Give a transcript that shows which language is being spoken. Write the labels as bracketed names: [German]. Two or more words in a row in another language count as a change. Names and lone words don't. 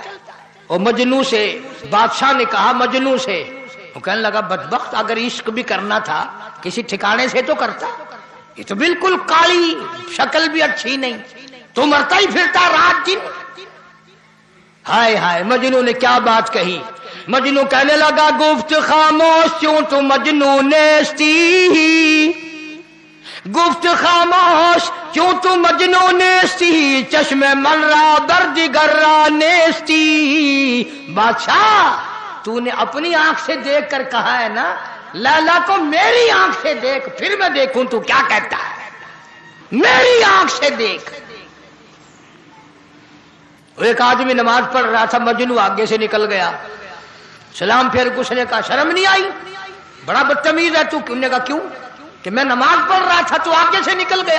[Urdu] اور مجنوں سے بادشاہ نے کہا، مجنوں سے، وہ کہنے لگا بدبخت اگر عشق بھی کرنا تھا کسی ٹھکانے سے تو کرتا، یہ تو بالکل کالی، شکل بھی اچھی نہیں، تو مرتا ہی پھرتا رات دن۔ ہائے ہائے، مجنوں نے کیا بات کہی۔ مجنوں کہنے لگا [Persian] گفت خاموش کیوں تو مجنوں نیستی، گفت خاموش کیوں تو مجنوں نیستی، چشم من را بردگر را نیستی۔ [Urdu] بادشاہ تو نے اپنی آنکھ سے دیکھ کر کہا ہے نا لیلا کو میری آنکھ سے دیکھ، پھر میں دیکھوں تو کیا کہتا ہے، میری آنکھ سے دیکھ۔ ایک آدمی نماز پڑھ رہا تھا، مجنوں آگے سے نکل گیا، سلام پھر کچھ نے کہا شرم نہیں آئی، بڑا بدتمیز ہے تو، نے کہا کیوں، کہ میں نماز پڑھ رہا تھا تو آگے سے نکل گیا۔